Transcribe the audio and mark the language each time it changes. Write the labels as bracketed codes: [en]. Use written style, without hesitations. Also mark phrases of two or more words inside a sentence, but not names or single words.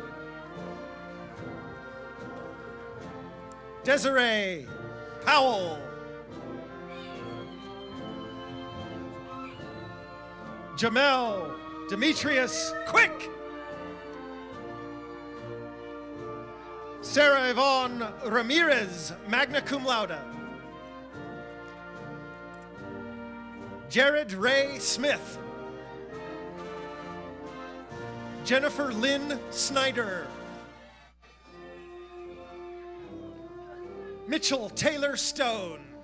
[en] Desiree Powell. Jamel Demetrius Quick. Sarah Yvonne Ramirez, [la] magna cum laude. [en] Jared Ray Smith. Jennifer Lynn Snyder. Mitchell Taylor Stone.